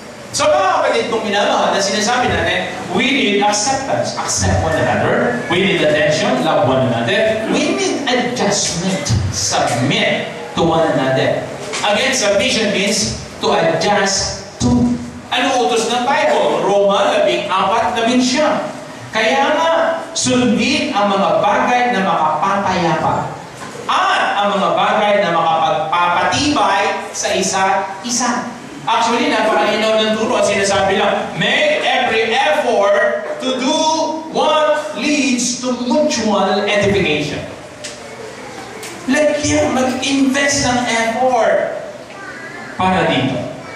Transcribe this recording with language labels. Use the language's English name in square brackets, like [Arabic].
[Filipino] So mga kapatid, kung minamahal na sinasabi natin, [English] we need acceptance. Accept one another. We need attention. Love one another. We need adjustment. Submit to one another. Again, submission means to adjust to. [Filipino] Ano utos ng Bible? Roma 14:11. Kaya nga, sundin ang mga bagay na makapapayapa at ang mga bagay na makapagpapatibay sa isa't isa. [English] Actually, [Filipino] napakalinaw ng turo at sinasabi lang, [English] make every effort to do what leads to mutual edification. [Filipino] Lagyan, mag-invest ng effort para dito.